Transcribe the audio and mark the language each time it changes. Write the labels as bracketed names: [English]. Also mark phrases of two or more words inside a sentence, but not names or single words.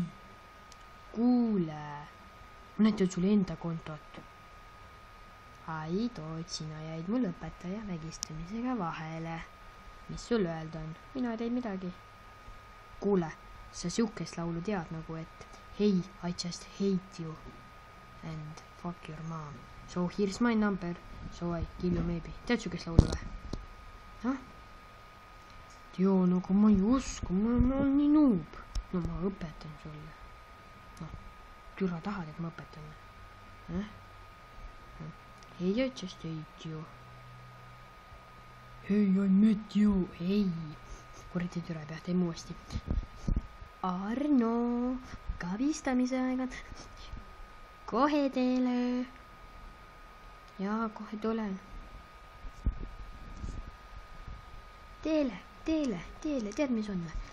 [Estonian] Kuule! Näitan sulle enda kontot. Ai, Toot, sina jäid mul õpetaja vägistamisega vahele. Mis sul öelda on? Mina ei teid midagi. Kuule, sa siukest laulu tead nagu, et [English] Hey, I just hate you and fuck your mom. So here's my number, so I kill you maybe. [Estonian] Tead siukest laulu või? Hah? Joo, nagu ma ei usku, ma olen nii noob. No ma õpetan sulle. No, türa tahad, et ma õpetan. [English] Hey, I just hate you. Hey, I met you. [Estonian] Ei, kuradi türa ei pea, teeme uuesti. Arno, kavistamise aegad. Kohe teele. Jaa, kohe tulen. Teele, tead mis on või?